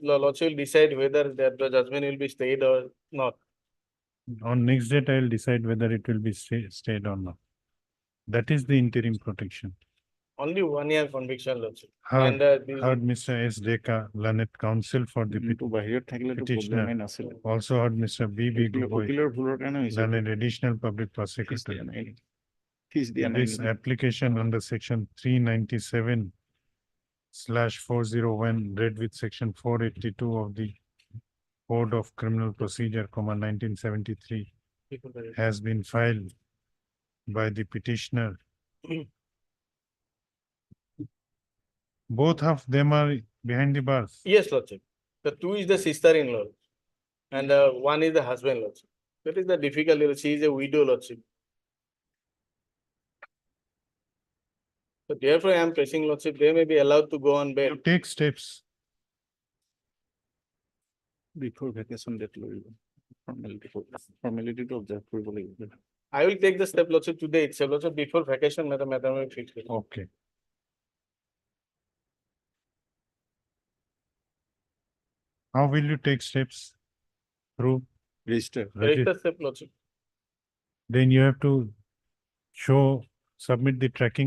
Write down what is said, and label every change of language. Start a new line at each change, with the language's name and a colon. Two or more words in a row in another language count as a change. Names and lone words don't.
English: Lordship will decide whether that the judgment will be stayed or not. On next date, I will decide whether it will be stayed or not. That is the interim protection. Only 1 year conviction, Lordship. Heard, And heard Mr. S. Deka, learned counsel for the
Assamese: কিন্তু বাহিৰত থাকিলে তো
English: petitioner.
Assamese: প্ৰব্লেম নাছিল
English: Also heard Mr. B. Gogoi,
Assamese: উকিলৰ ভুলৰ কাৰণে হৈছে
English: learned additional public
Assamese: ফিজ
English: prosecutor.
Assamese: দিয়া নাই ফিজ দিয়া নাই
English: This application under section 397/401 read with section 482 of the Code of Criminal Procedure, 1973 has been filed by the petitioner. Both of them are behind the bars. yes, Lordship. The two is the sister-in-law and one is the husband, Lordship. That is the difficulty. She is a widow, Lordship. So therefore, I am pressing, Lordship, they may be allowed to go on bail. You take steps. before vacation date
Assamese: লৈ
English: formality observe
Assamese: কৰিব লাগিব
English: I will take the step, Lordship, today itself, Lordship, before vacation, Madam will fix it. Okay. How will you take steps? Through ৰেজিষ্টাৰ Register step, Lordship. then you have to submit the tracking.